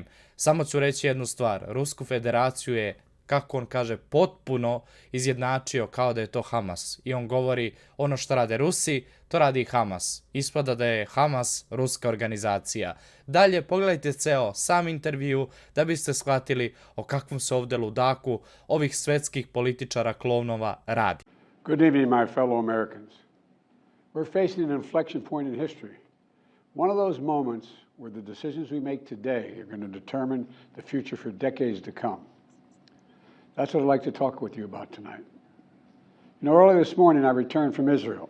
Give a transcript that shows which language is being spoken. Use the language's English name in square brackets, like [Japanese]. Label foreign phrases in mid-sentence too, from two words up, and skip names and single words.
[Serbian] Samo ću reći jednu stvar, Rusku federaciju je, kako on kaže, potpuno izjednačio kao da je to Hamas. I on govori ono što rade Rusi, to radi i Hamas. Ispada da je Hamas ruska organizacija. Dalje, pogledajte ceo sam intervju da biste shvatili o kakvom se ovde ludaku ovih svetskih političara klovnova radi. [English] Good evening, my fellow Americans. We're facing an inflection point in history. One of those moments where the decisions we make today are going to determine the future for decades to come. That's what I'd like to talk with you about tonight. You know, early this morning I returned from Israel.